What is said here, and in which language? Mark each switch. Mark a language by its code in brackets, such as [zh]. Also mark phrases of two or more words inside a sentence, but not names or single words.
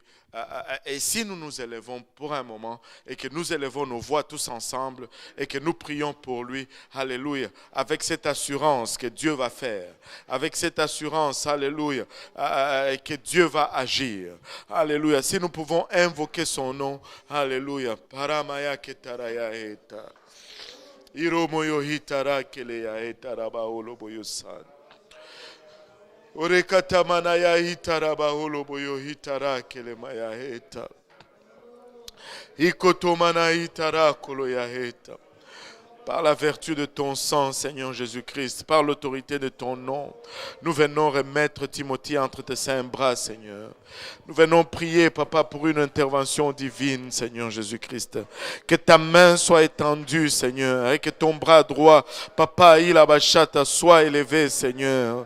[fr] Et si nous nous élevons pour un moment et que nous élevons nos voix tous ensemble et que nous prions pour lui, alléluia, avec cette assurance que Dieu va faire, avec cette assurance, alléluia, que Dieu va agir, alléluia. Si nous pouvons invoquer son nom, alléluia. Paramaya ketaraya eta. Iromoyo hitara keleya etaraba oloboyo san. Orekatamana ya hitaraba oloboyo hitara kelemaya eta. Ikotomana itara koloyaheta. Par la vertu de ton sang, Seigneur Jésus-Christ, par l'autorité de ton nom, nous venons remettre Timothée entre tes saints bras, Seigneur. Nous venons prier, Papa, pour une intervention divine, Seigneur Jésus-Christ. Que ta main soit étendue, Seigneur, et que ton bras droit, Papa, Ilabashata, soit élevé, Seigneur.